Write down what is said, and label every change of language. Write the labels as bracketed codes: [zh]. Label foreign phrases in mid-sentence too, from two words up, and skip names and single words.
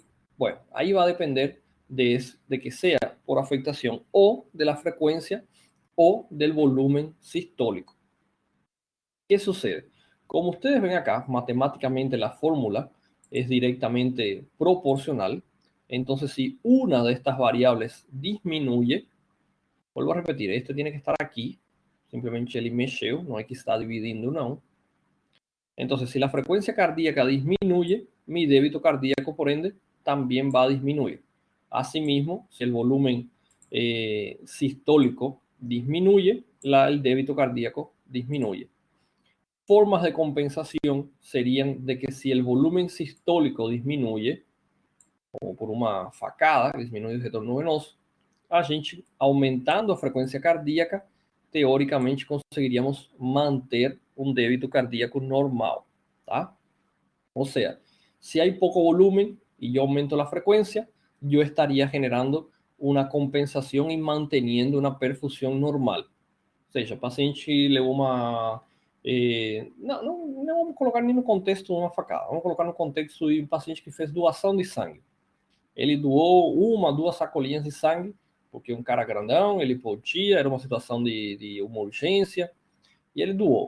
[es] Bueno, ahí va a depender de que sea por afectación o de la frecuencia o del volumen sistólico. ¿Qué sucede? Como ustedes ven acá, matemáticamente la fórmula es directamente proporcional. Entonces, si una de estas variables disminuye, vuelvo a repetir, este tiene que estar aquí, simplemente [pt] ele mexeu, [es] no hay que estar dividiendo, no. Entonces, si la frecuencia cardíaca disminuye, mi débito cardíaco, por ende, también va a disminuir. Asimismo, si el volumen sistólico disminuye, el débito cardíaco disminuye. Formas de compensación serían de que si el volumen sistólico disminuye, como por [pt] uma facada, diminui o retorno venoso, a gente, aumentando a frequência cardíaca, teoricamente conseguiríamos manter um débito cardíaco normal, ¿tá? [es] O sea, si hay poco volumen y yo aumento la frecuencia, yo estaría generando [pt] uma compensação e mantendo uma perfusão normal. Ou seja, o paciente levou uma. Não vamos colocar nem no contexto de uma facada, vamos colocar no contexto de um paciente que fez doação de sangue. Ele doou uma, duas sacolinhas de sangue, porque um cara grandão, ele podia, era uma situação de uma urgência, e ele doou.